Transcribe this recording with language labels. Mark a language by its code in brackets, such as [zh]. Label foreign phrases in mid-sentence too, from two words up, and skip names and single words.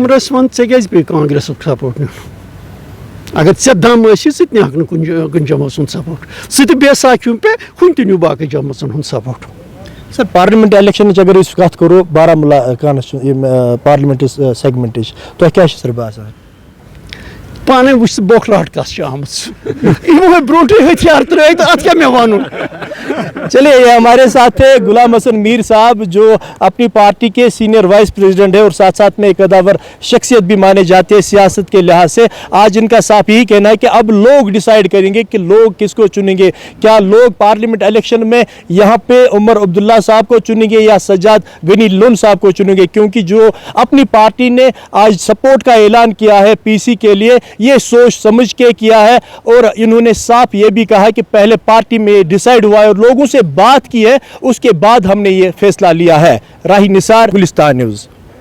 [ks] عمرَس وَن ژےٚ کیٛازِ پیٚیہِ کانگرٮ۪سُک سپوٹ نیُن اگر ژےٚ دم ٲسی ژٕ تہِ نِہَکھ نہٕ کُنہِ جمٲژ ہُنٛد سپوٹ ژٕ تہِ بیساکھیوٗ پے ہُنہِ تہِ نیوٗ باقٕے جمٲژن ہُنٛد سپوٹ سر پارلِمنٹ الیکشنٕچ اگر أسۍ کَتھ کَرو بارہمولہ یِم پارلِمنٹٕچ سیگمنٹٕچ تۄہہِ کیٛاہ چھِ سر باسان پانے وٕچھ ژٕ بوکھلاہٹ کَس چھِ آمٕژ یِمو برونٛٹھٕے ہتھیار ترٛٲوِتھ تہٕ اَتھ کیٛاہ مےٚ وَنُن [ur] چلیے یہ ہمارے ساتھ تھے غلام حسن میر صاحب جو اپنی پارٹی کے سینئر وائس پریزیڈنٹ ہے اور ساتھ ساتھ میں ایک قداور شخصیت بھی مانے جاتے ہیں سیاست کے لحاظ سے آج ان کا صاف یہی کہنا ہے کہ اب لوگ ڈیسائیڈ کریں گے کہ لوگ کس کو چنیں گے کیا لوگ پارلیمنٹ الیکشن میں یہاں پہ عمر عبداللہ صاحب کو چنیں گے یا سجاد غنی لون صاحب کو چنیں گے کیونکہ جو اپنی پارٹی نے آج سپورٹ کا اعلان کیا ہے پی سی کے لیے یہ سوچ سمجھ کے کیا ہے اور انہوں نے صاف یہ بھی کہا کہ پہلے پارٹی میں ڈیسائیڈ ہوا ہے اور لوگوں سے بات کی ہے اس کے بعد ہم نے یہ فیصلہ لیا ہے راہی نثار گلستان نیوز